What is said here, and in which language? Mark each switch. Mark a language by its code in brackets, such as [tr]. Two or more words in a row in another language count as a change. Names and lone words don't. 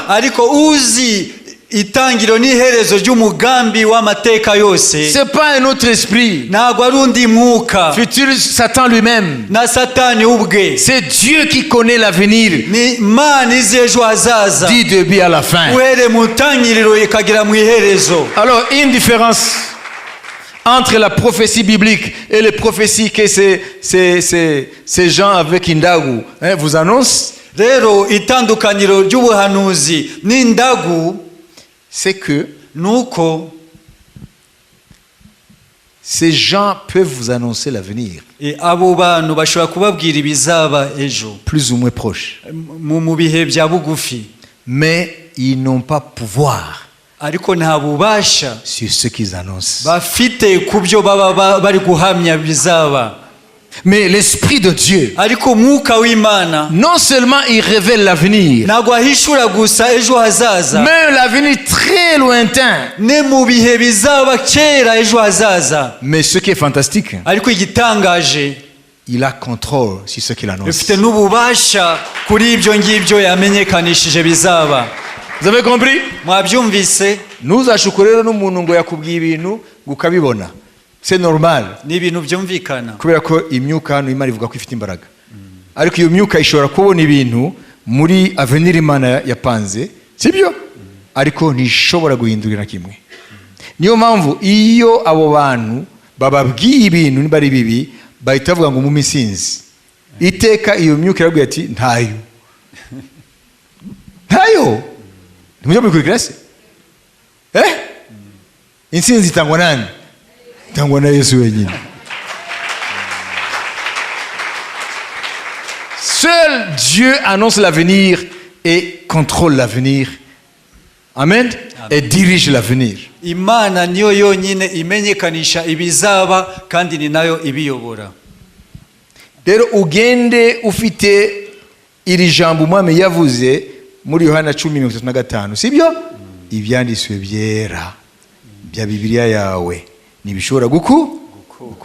[rw] ariko uzi itangiro n'iherezo ry'umugambi w'amateka yose [fr] c'est pas un autre esprit. [rw] ntabwo ari undi mwuka, [fr] Futur Satan lui-même. [rw] na satani ubwe, [fr] C'est Dieu qui connaît l'avenir [rw] ni Imana izi ejo hazaza [fr] du début à la fin. [rw] uhere mu ntangiriro ikagera mu iherezo. [fr] Alors, une différence entre la prophétie biblique et les prophéties que ces gens avec Indagu vous annoncent, [rw] rero itandukaniro ry'ubuhanuzi n'indagu [fr] c'est que [rw] nuko [fr] ces gens peuvent vous annoncer l'avenir, [rw] abo bantu bashobora kubabwira ibizaba ejo [fr] plus ou moins proche. [rw] mu bihe bya bugufi, [fr] Mais ils n'ont pas pouvoir [rw] ariko nta bubasha [fr] sur ce qu'ils annoncent. [rw] bafite ku byo baba bari guhamya bizaba. [fr] Mais l'Esprit de Dieu, [rw] ariko umwuka w'Imana [fr] non seulement il révèle l'avenir, [rw] ntabwo ahishura gusa ejo hazaza, [fr] mais l'avenir très lointain. [rw] ne mu bihe bizaba kera ejo hazaza. [fr] Mais ce qui est fantastique, [rw] ariko igitangaje, [fr] il a contrôle sur ce qu'il annonce. [rw] bifite n'ububasha kuri ibyo ngibyo yamenyekanishije bizaba. [fr] Vous avez compris? [rw] Mwabyumvise? Ntuzashuke rero n'umuntu ngo yakubwiye ibintu ukabibona. [fr] C'est normal. [rw] Ni ibintu byumvikana, Kubera ko imyuka hano Imana ivuga ko ifite imbaraga. Ariko iyo myuka ishobora kubona ibintu muri avenir Imana yapanze, sibyo? Ariko ntishobora guhindurira kimwe. Niyo mpamvu iyo abo bantu bababwiye ibintu niba ari bibi, bahita bavuga ngo mu misinzi. Iteka iyo myuka irabwira ati ntayo. Ntayo. Nimujya mubikurikira se? Insinzi itangwa nani? Itangwa na Yesu wenyine. [fr] Seul Dieu annonce l'avenir et contrôle l'avenir. Amen. Et dirige l'avenir. [rw] Imana niyo yonyine imenyekanisha ibizaba kandi ni nayo ibiyobora. Rero ugende ufite iri jambo umwami yavuze muri Yohana 10:35, sibyo? Ibyanditswe byera bya Bibiliya yawe nibishobora gukuka.